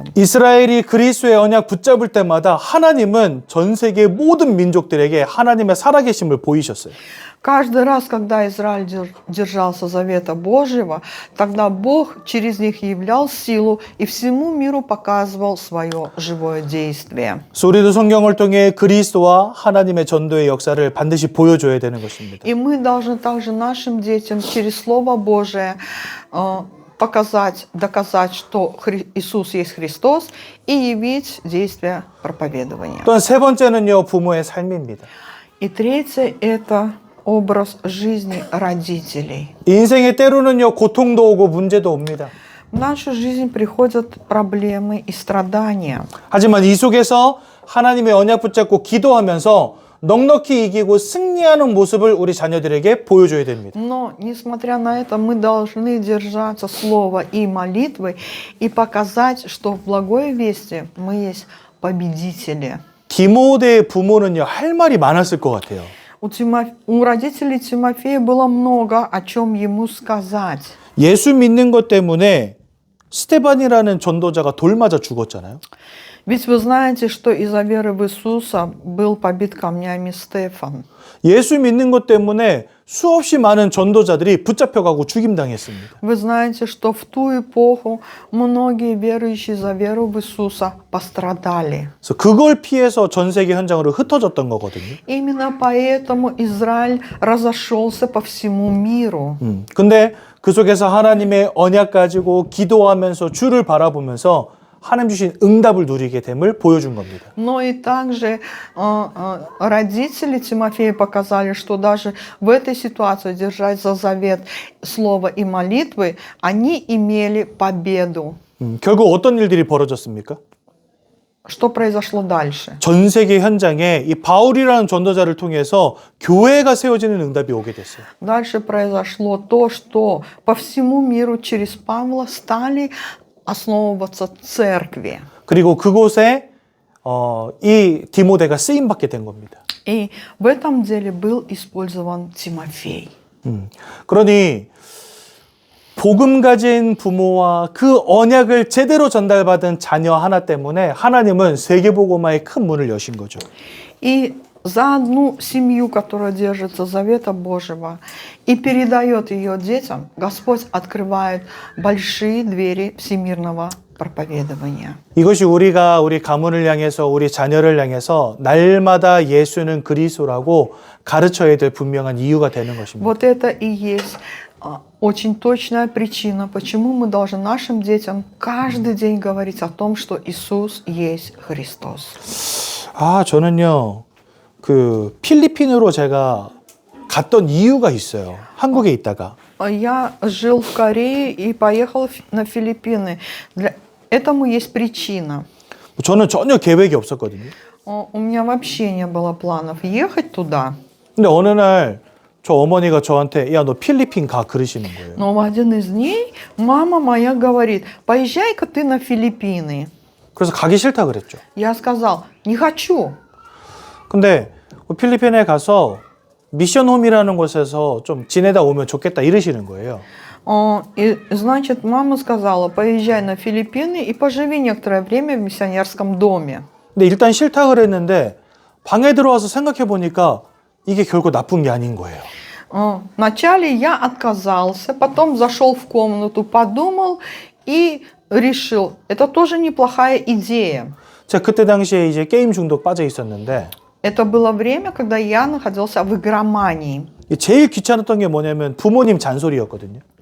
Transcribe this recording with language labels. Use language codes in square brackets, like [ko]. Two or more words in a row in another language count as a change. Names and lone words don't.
[ko] 이스라엘이 그리스도의 언약 붙잡을 때마다 하나님은 전 세계 모든 민족들에게 하나님의 살아계심을 보이셨어요. [ru] Каждый раз, когда Израиль держался завета Божьего, тогда Бог через них являл силу и всему миру показывал свое живое действие. [ko] 우리도 성경을 통해 그리스도와 하나님의 전도의 역사를 반드시 보여줘야 되는 것입니다. [ru] И мы должны также нашим детям через Слово Божие показать, доказать, что Иисус есть Христос, и явить действие проповедования. [ko] 또한 세 번째는요, 부모의 삶입니다. [ru] И третье – это образ жизни родителей. [ko] 인생에 때로는요, 고통도 오고 문제도 옵니다. [ru] В нашу жизнь приходят проблемы и страдания. [ko] 하지만 이 속에서 하나님의 언약 붙잡고 기도하면서 넉넉히 이기고 승리하는 모습을 우리 자녀들에게 보여줘야 됩니다. [ru] Но, несмотря на это, мы должны держаться слова и молитвы и показать, что в благой вести мы есть победители. [ko] 디모데의 부모는요, 할 말이 많았을 것 같아요. [ru] У родителей Тимофея было много о чем ему сказать. [ko] 예수 믿는 것 때문에 스테반이라는 전도자가 돌 맞아 죽었잖아요. [ru] Ведь вы знаете, что из-за веры в Иисуса был побит камнями Стефан. [ko] 예수 믿는 것 때문에 수없이 많은 전도자들이 붙잡혀가고 죽임당했습니다. [ru] Вы знаете, что в ту эпоху многие верующие за веру в Иисуса пострадали. [ko] 그래서 그걸 피해서 전 세계 현장으로 흩어졌던 거거든요. [ru] Именно поэтому Израиль разошелся по всему миру. [ko] 근데 그 속에서 하나님의 언약 가지고 기도하면서 주를 바라보면서 하나님 주신 응답을 누리게 됨을 보여준 겁니다. [ru] Но и также родители Тимофея показали, что даже в этой ситуации держать за завет слова и молитвы, они имели победу. [ko] 결국 어떤 일들이 벌어졌습니까? [ru] Что произошло дальше? [ko] 전 세계 현장에 이 바울이라는 전도자를 통해서 교회가 세워지는 응답이 오게 됐어요. [ru] Дальше произошло то, что по всему миру через Павла стали основываться церкви. [ko] 그리고 그곳에 이 디모데가 쓰임 받게 된 겁니다. [ru] И в этом деле был использован Тимофей. [ko] 그러니 복음 가진 부모와 그 언약을 제대로 전달받은 자녀 하나 때문에 하나님은 세계복음화의 큰 문을 여신 거죠. [ru] И за одну семью, которая держится завета Божьего и передает ее детям, Господь открывает большие двери всемирного проповедования. [ko] 이것이 우리가 우리 가문을 향해서 우리 자녀를 향해서 날마다 예수는 그리스도라고 가르쳐야 될 분명한 이유가 되는 것입니다. [ru] Вот это и есть очень точная причина, почему мы должны нашим детям каждый день говорить о том, что Иисус есть Христос. [ko] 저는요, 그 필리핀으로 제가 갔던 이유가 있어요. 한국에 있다가. [ru] Я жил в Корее и поехал на Филиппины. Этому есть причина. [ko] 저는 전혀 계획이 없었거든요. [ru] У меня вообще не было планов ехать туда. [ko] 근데 어느 날 저 어머니가 저한테 야, 너 필리핀 가 그러시는 거예요. [ru] Но в один из дней мама моя говорит: поезжай-ка ты на Филиппины. [ko] 그래서 가기 싫다 그랬죠. [ru] Я сказал: не хочу. [ko] 근데 필리핀에 가서 미션홈이라는 곳에서 좀 지내다 오면 좋겠다 이러시는 거예요. [ru] И, значит, мама сказала: поезжай на Филиппины и поживи некоторое время в миссионерском доме. [ko] 근데 일단 싫다 그랬는데 방에 들어와서 생각해 보니까 이게 결국 나쁜 게 아닌 거예요. [ru] Вначале я отказался, потом зашел в комнату, подумал и решил, это тоже неплохая идея. [ko] 제가 그때 당시에 이제 게임 중독 빠져 있었는데 [ru] Это было время, когда я находился в игромании. [ko] 제일 귀찮았던 게 뭐냐면 부모님 잔소리였거든요.